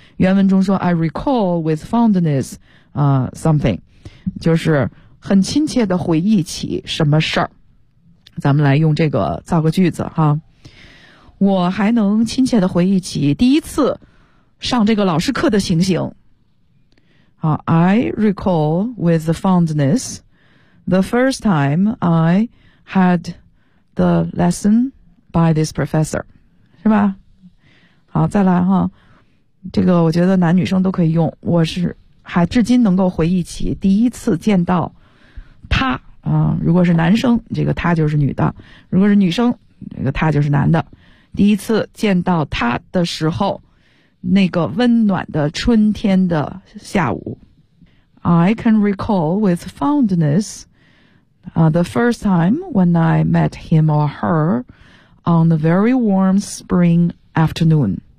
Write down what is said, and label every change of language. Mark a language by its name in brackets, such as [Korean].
[Chinese] 原文中说 [English] I recall with fondness something， [Chinese] 就是很亲切的回忆起什么事儿。咱们来用这个造个句子哈。我还能亲切的回忆起第一次上这个老师课的情形。 [English] I recall with fondness the first time I had the lesson by this professor， [Chinese] 是吧。好，再来哈，这个我觉得男女生都可以用。我是还至今能够回忆起第一次见到他。他啊、如果是男生，这个他就是女的；如果是女生，这个他就是男的。第一次见到他的时候，那个温暖的春天的下午。 [English] I can recall with fondness, the first time when I met him or her on a very warm spring afternoon.